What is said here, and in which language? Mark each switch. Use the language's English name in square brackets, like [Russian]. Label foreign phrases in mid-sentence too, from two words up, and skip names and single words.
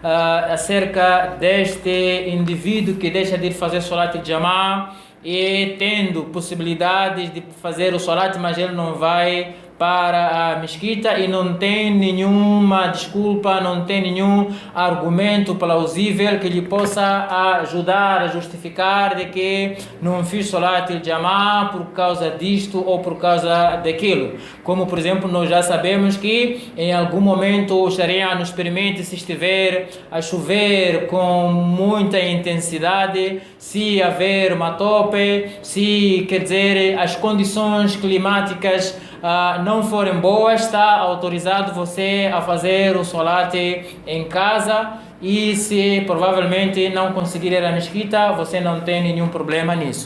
[Portuguese] acerca deste indivíduo que deixa de fazer Salat em Jama'a e tendo possibilidades de fazer o Salat, mas ele não vai para a mesquita e não tem nenhuma desculpa, não tem nenhum argumento plausível que lhe possa ajudar a justificar de que não fiz [Arabic] صلاة الجماعة [Portuguese] por causa disto ou por causa daquilo. Como, por exemplo, nós já sabemos que em algum momento o Sharia nos permite, se estiver a chover com muita intensidade, se haver uma tope, se, quer dizer, as condições climáticas não forem boas, está autorizado você a fazer o Salat em casa, e se provavelmente não conseguir ir à mesquita, você não tem nenhum problema nisso.